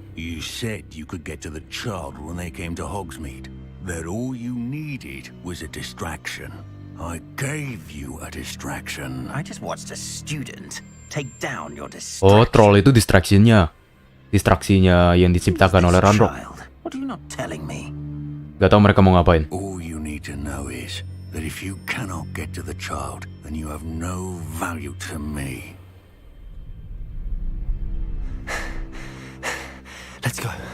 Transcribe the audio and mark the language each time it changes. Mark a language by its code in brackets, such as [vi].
[en] You said you could get to the child when they came to Hogsmeade. That all you needed was a distraction. I gave you a distraction. I just watched a student take down your distraction. [id] Oh, troll itu distraksinya. Distraksinya yang diciptakan oleh Ranrock. [en] What are you not telling me? [id] Gak tau mereka mau ngapain. [en] All you need to know is that if you cannot get to the child, then you have no value to me. Let's go.